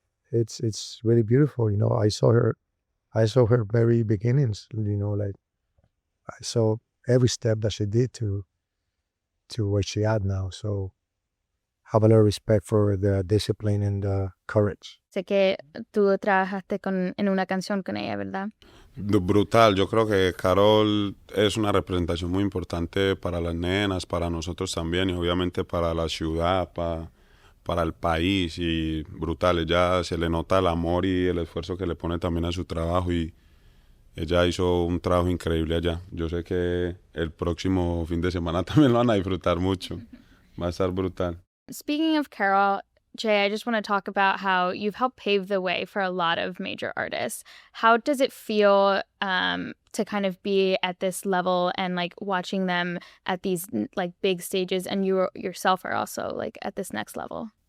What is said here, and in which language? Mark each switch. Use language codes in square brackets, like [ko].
[en] It's really beautiful. You know, I saw her very beginnings. You know, like I saw every step that she did to where she at now. So have a lot of respect for the discipline and the courage. [es] Sé que tú trabajaste en una canción con ella, ¿verdad? Brutal, yo creo que Karol es una representación muy importante para las nenas, para nosotros también y obviamente para la ciudad, para el país y brutal, ella se le nota el amor y el esfuerzo que le pone también a su trabajo y ella hizo un trabajo increíble allá. Yo sé que el próximo fin de semana también lo van a disfrutar mucho, va a estar brutal. [en] Speaking of Karol, Jay, I just want to talk about how you've helped pave the way for a lot of major artists. How does it feel to kind of be at this level and like watching them at these like big stages, and you yourself are also like at this next level?